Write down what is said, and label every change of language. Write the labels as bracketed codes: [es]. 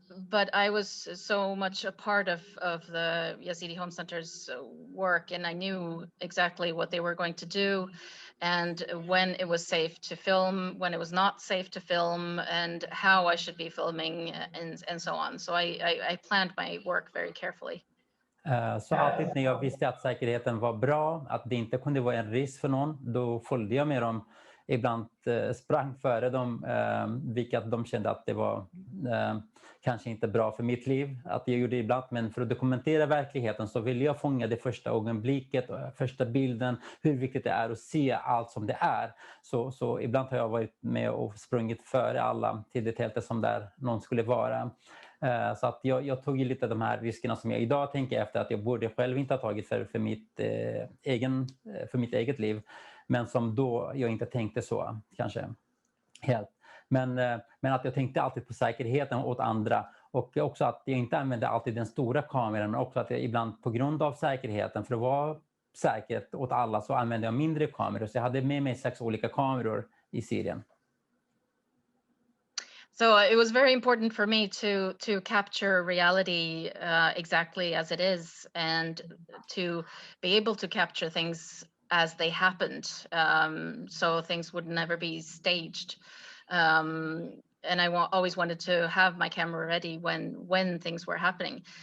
[en] But I was so much a part of the Yazidi Home Center's work, and I knew exactly what they were going to do, and when it was safe to film, when it was not safe to film, and how I should be filming, and so on. So I planned my work very carefully. [sv] Så alltid när jag visste att säkerheten var bra, att det inte kunde vara en risk för någon, då följde jag med dem. Ibland sprang före dem, vilket de kände att det var kanske inte bra för mitt liv att jag gjorde ibland, men för att dokumentera verkligheten så ville jag fånga det första ögonblicket, första bilden, hur viktigt det är att se allt som det är. Så ibland har jag varit med och sprungit före alla till det tältet som där någon skulle vara. Så att jag tog ju lite av de här riskerna som jag idag tänker efter att jag borde själv inte ha tagit för mitt eget liv. Men som då jag inte tänkte så, kanske helt. Men att jag tänkte alltid på säkerheten åt andra. Och också att jag inte använde alltid den stora kameran. Men också att jag ibland på grund av säkerheten, för att vara säkert åt alla, så använde jag mindre kameror. Så jag hade med mig 6 olika kameror i Syrien. [en] So it was very important for me to capture reality exactly as it is, and to be able to capture things as they happened, so things would never be staged. And I always wanted to have my camera ready when things were happening.